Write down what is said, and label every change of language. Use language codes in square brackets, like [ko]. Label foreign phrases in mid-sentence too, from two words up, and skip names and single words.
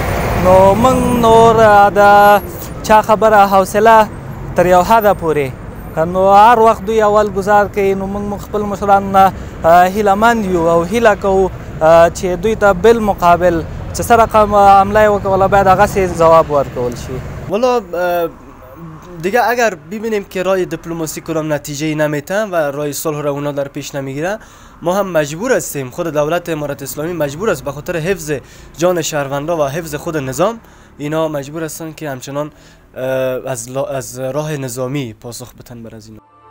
[ps] نو موږ نور د چا خبره حوصله تر یو حده پورې نو هر وخت دوی اول ګزار کوي. نو موږ خپل مشرانو نه هیلهمند یو او هیله کوو چې دوی ته بالمقابل چه سر رقم حمله وکوله باید هغسې جواب ورکول شي. [fa] والا دیگه اگر ببینیم که راه دیپلماسی کدام نتیجه نمیته و راه صلح را اونا در پیش نمیگیره، ما هم مجبور هستیم، خود دولت امارات اسلامی مجبور است به خاطر حفظ جان شهروندا و حفظ خود نظام اینا مجبور هستند که همچنان از راه نظامی پاسخ بدن بر از اینا.